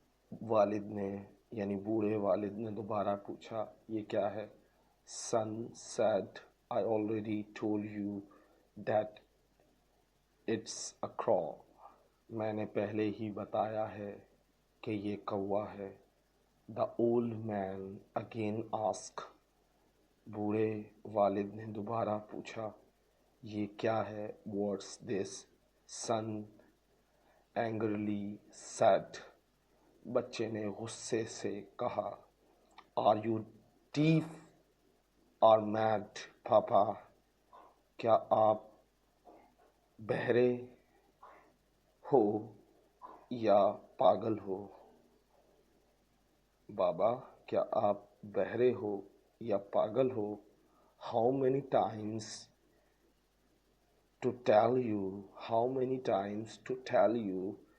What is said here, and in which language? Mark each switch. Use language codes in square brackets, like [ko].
[ur] والد نے یعنی بوڑھے والد نے دوبارہ پوچھا یہ کیا ہے. [en] Son said I already told you that it's a crow. [ur] میں نے پہلے ہی بتایا ہے کہ یہ کوا ہے. [en] The old man again asked. [ur] بوڑھے والد نے دوبارہ پوچھا یہ کیا ہے. [en] What's this? Son angrily said. [ur] بچے نے غصے سے کہا [en] Are you deaf or mad, [ur] پاپا. کیا آپ بہرے ہو یا پاگل ہو. بابا کیا آپ بہرے ہو یا پاگل ہو. [en] How many times to tell you. How many times to tell you.